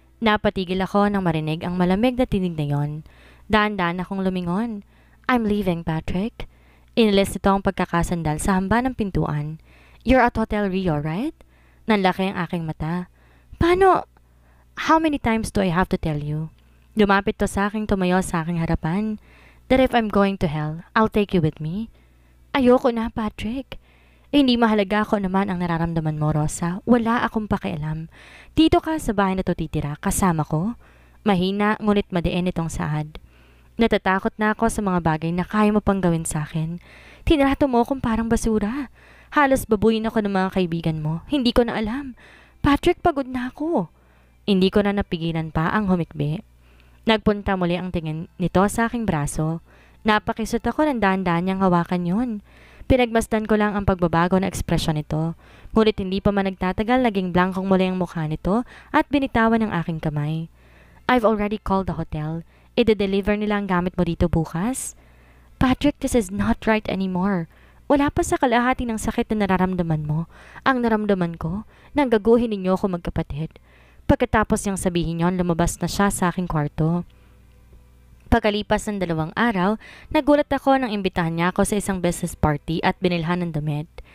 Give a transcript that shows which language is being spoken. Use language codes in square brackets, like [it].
[tl] Napatigil ako nang marinig ang malamig na tinig na yon. Daan-daan akong lumingon. [en] I'm leaving, Patrick. [tl] Inilis nito ang pagkakasandal sa hamba ng pintuan. [en] You're at Hotel Rio, right? [tl] Nanlaki ang aking mata. Paano? [en] How many times do I have to tell you? [tl] Lumapit to sa aking tumayo sa aking harapan. [en] That if I'm going to hell, I'll take you with me. [tl] Ayoko na, Patrick. Hindi mahalaga ko naman ang nararamdaman mo, Rosa. Wala akong pakialam. Dito ka sa bahay na to titira, kasama ko. Mahina, ngunit madiin itong saad. Natatakot na ako sa mga bagay na kaya mo pang gawin sa akin. Tinrato mo akong parang basura. Halos babuyin ako ng mga kaibigan mo. Hindi ko na alam. Patrick, pagod na ako. Hindi ko na napigilan pa ang humikbi. Nagpunta muli ang tingin nito sa aking braso. Napakisot ako ng dahan-dahan niyang hawakan yon. Pinagmasdan ko lang ang pagbabago na ekspresyon nito. Ngunit hindi pa man nagtatagal, naging blankong muli ang mukha nito at binitawan ang aking kamay. [en] I've already called the hotel. [tl] I-deliver nila ang gamit mo dito bukas? [en] Patrick, this is not right anymore. [tl] Wala pa sa kalahati ng sakit na nararamdaman mo. Ang naramdaman ko, nang gaguhin ninyo ako magkapatid. Pagkatapos niyang sabihin yon, lumabas na siya sa aking kwarto. Pagkalipas ng 2 araw, nagulat ako nang imbitahan niya ako sa isang business party at binilhan ng damit.